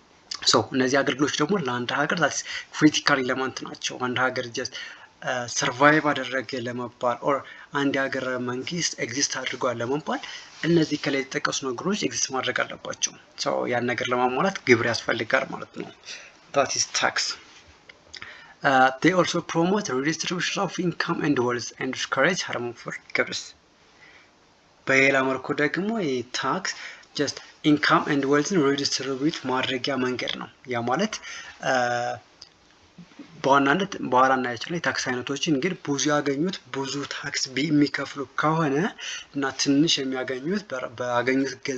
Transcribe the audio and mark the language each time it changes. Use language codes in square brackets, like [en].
[am] so እነዚህ አገልግሎቶች ደግሞ ለአንድ ሀገር [en] that is critical element [am] ናቸው። አንድ ሀገር just ሰርቫይቭ አደረገ ለመባል ኦር አንድ ሀገር መንግስት ኤግዚስት አድርጓል ለመባል እነዚህ ከላይ የተጠቀሱ ነገሮች ኤግዚስት ማድረግ አለባቸው። so ያን ነገር ለማሟላት ግብር ያስፈልጋል ማለት ነው። [en] that is tax. They also promote redistribution of income and wealth and discourage harmful givers. [am] በሌላ መልኩ ደግሞ ታክስ [en] just income and wealth redistribute [am] ማድረጊያ መንገድ ነው። ያ ማለት በዋናነት በኋላ እናያቸው ላይ ታክስ አይነቶችን ግን ብዙ ያገኙት ብዙ ታክስ የሚከፍሉ ከሆነ እና ትንሽ የሚያገኙት በአገኙት